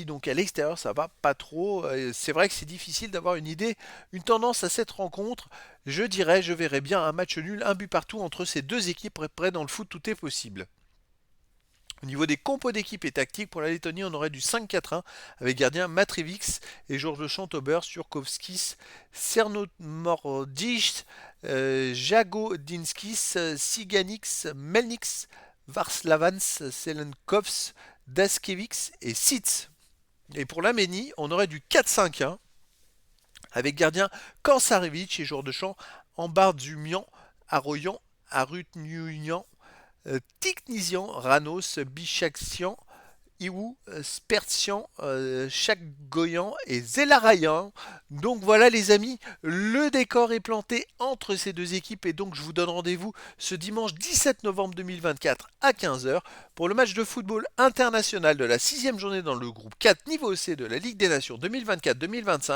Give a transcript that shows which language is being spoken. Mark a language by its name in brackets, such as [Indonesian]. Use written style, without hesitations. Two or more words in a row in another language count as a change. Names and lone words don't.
[French] Donc à l'extérieur, ça va pas trop. C'est vrai que c'est difficile d'avoir une idée, une tendance à cette rencontre. Je verrais bien un match nul, un but partout entre ces deux équipes. Près dans le foot, tout est possible. Au niveau des compos d'équipe et tactiques, pour la Lettonie, on aurait du 5-4-1 avec gardien Matrevix et Georges Chantaubert, Surkovskis, Cernomordic, Jagodinskis, Siganix, Melnix, Varslavans, Selenkovs, Daskevix et Sitz. Et pour l'Arménie, on aurait du 4-5-1 avec gardien Kansarevich et joueur de champ Ambardumian, Aroyan, Arutnian, Tiknisian, Ranos, Bichaxian, Iwu, Spertian, Chakgoyan et Zelarayan. Donc voilà les amis, le décor est planté entre ces deux équipes et donc je vous donne rendez-vous ce dimanche 17 novembre 2024 à 15 heures pour le match de football international de la 6e journée dans le groupe 4 niveau C de la Ligue des Nations 2024-2025.